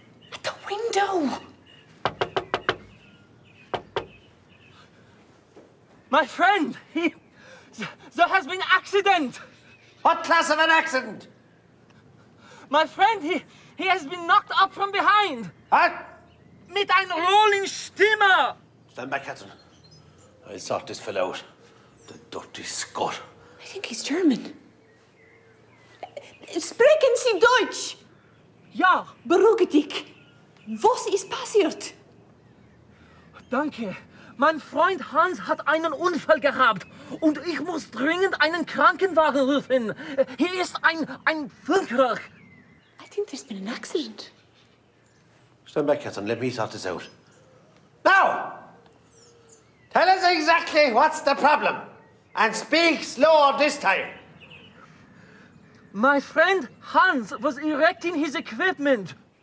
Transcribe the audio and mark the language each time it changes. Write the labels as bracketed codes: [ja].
[en] At the window! My friend, there has been accident. What class of an accident? My friend, he has been knocked up from behind. What? [de] Mit ein [en] rolling [de] Steamer. [en] Stand back, Captain. I'll sort this fellow out. The dirty scut. I think he's German. [de] Sprechen Sie Deutsch? Ja. Beruhige dich. Was ist passiert? Danke. Mein Freund Hans hat einen Unfall gehabt und ich muss dringend einen Krankenwagen rufen. Hier ist ein Funker. [en] I think there's been an accident. Stand back, Captain. Let me sort this out. Now! Tell us exactly what's the problem. And speak slower this time. My friend Hans was erecting his equipment.